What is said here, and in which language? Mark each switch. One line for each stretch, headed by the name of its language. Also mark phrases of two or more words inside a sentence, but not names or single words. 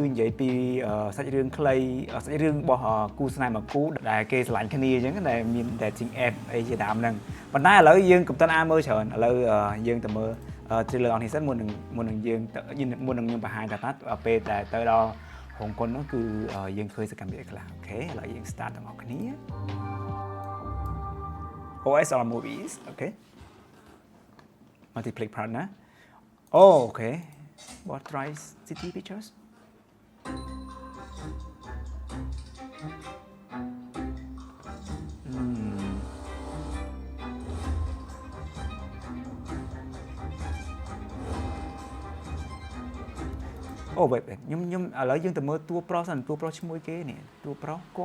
Khmer: និយាយពីសាច់រឿងខ្លីសាច់រឿងរបស់គូស្នេហ៍មួយគូដែលគេស្រឡាញ់គ្នាអញ្ចឹងដែលមាន
English: dating app
Khmer: អីជាដើមហ្នឹងប៉ុន្តែឥឡូវយើងកំពុងអានមើលច្រើនឥឡូវយើងទៅមើលtrailer អស់នេះសិនមុននឹងយើងខ្ញុំបង្ហាញថាពេលដែលទៅដល់ហុងកុននោះគឺយើងឃើញសកម្មភាពខ្លះអូខេឥឡូវយើង start ទាំងអស់គ្នា OSR movies អូខេ
English: multiplayer partner
Khmer: អូខេ
English: what tries city pictures
Khmer: អូបែបខ្ញុំឥឡូវយើងទៅមើលតួប្រុសសិនតួប្រុសឈ្មោះគេនេះតួប្រុសគាត់